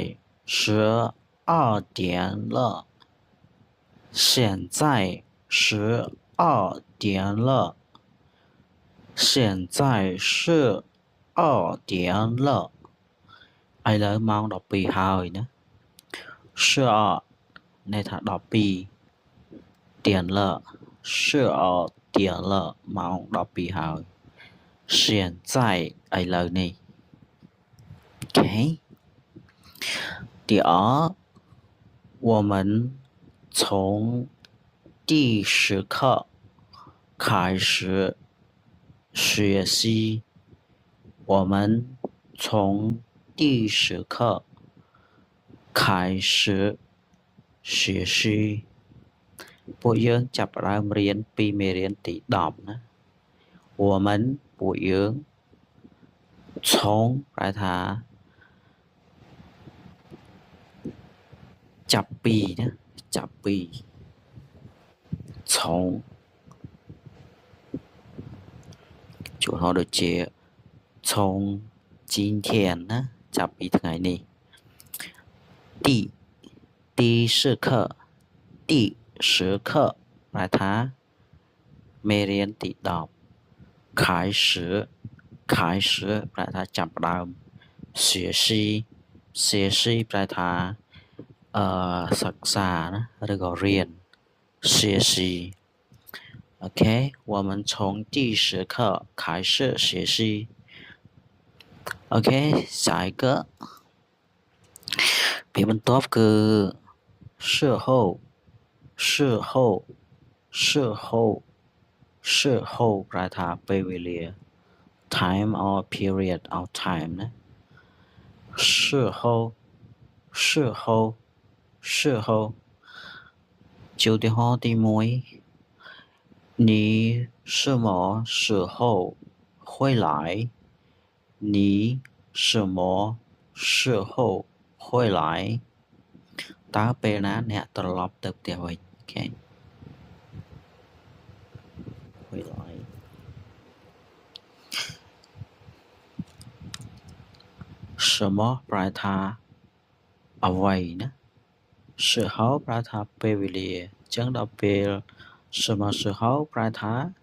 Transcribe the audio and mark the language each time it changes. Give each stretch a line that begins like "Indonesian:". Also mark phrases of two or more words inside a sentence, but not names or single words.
Chinese: 12点了现在12点了现在12点了
Khmer: ឥឡូវម៉ោង12ហើយណា 12ន័យថា
Chinese: 12 点了12点了
Khmer: ម៉ោង12ហើយ现在ឥឡូវនេះ OK
Chinese: 第二我们从第10课开始学习我们从第10课开始学习
Khmer: ពួកយើងចាប់ផ្ដើមរៀនពីមេរៀនទី10ណា
Chinese: 我们ពួកយើង从
Khmer: ប្រែថា ចាប់ពីណាចាប់ពី从ជួនហៅដូចជា
Chinese: 从今天
Khmer: ណាចាប់ពីថ្ងៃនេះ
Chinese: 第10课第10课
Khmer: ប្រែថាមេរៀនទី10 开始ប្រែថាចាប់ផ្ដើម学习ប្រែថាសិក្សាណាឬក៏រៀន
Chinese: 学习OK我们从第10课开始学习 OK 下一个
Khmer: ពាក្យបន្ទាប់គឺ事后ប្រែថាពេលវេលា
English: time or period of time
Khmer: ណា
Chinese: 事后就
Khmer: ឧទាហរណ៍ទី 1
Chinese: 你什么时候回来你什么时候回来
Khmer: តើពេលណាអ្នកត្រឡប់ទៅផ្ទះវិញ Okay
Chinese: 回来什么
Khmer: ប្រែថាអ្វីណា时候ប្រែថាពេលវេលាអញ្ចឹងដល់ពេល
Chinese: 什么时候
Khmer: ប្រែថា